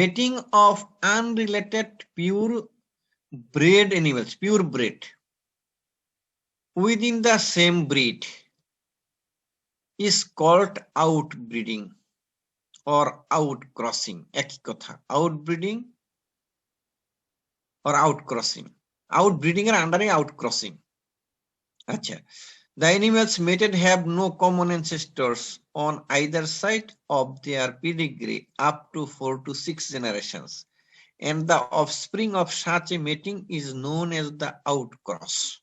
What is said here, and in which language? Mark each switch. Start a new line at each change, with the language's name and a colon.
English: Mating of unrelated purebred animals, purebred within the same breed is called outbreeding or outcrossing.
Bangla: একই কথা,
English: outbreeding or outcrossing.
Bangla: Outbreeding এর আন্ডারে outcrossing।
English: আচ্ছা, the animals mated have no common ancestors on either side of their pedigree up to 4 to 6 generations, and the offspring of such a mating is known as the outcross.